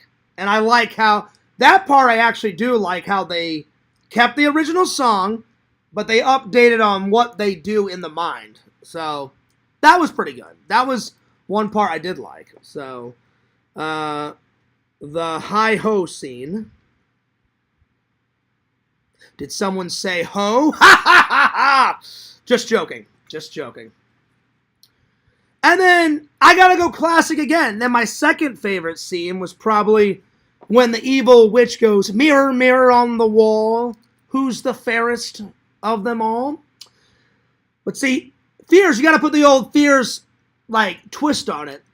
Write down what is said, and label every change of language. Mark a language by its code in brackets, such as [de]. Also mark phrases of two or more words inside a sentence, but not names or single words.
[en] And I like how, that part I actually do like how they kept the original song, but they updated on what they do in the mind. So that was pretty good. That was one part I did like. So the hi-ho scene. Did someone say ho? Ha ha ha ha! Just joking. Just joking. And then I gotta go classic again. Then my second favorite scene was probably when the evil witch goes, mirror, mirror on the wall, who's the fairest of them all? But see, Fears, you gotta put the old Fears, like, twist on it.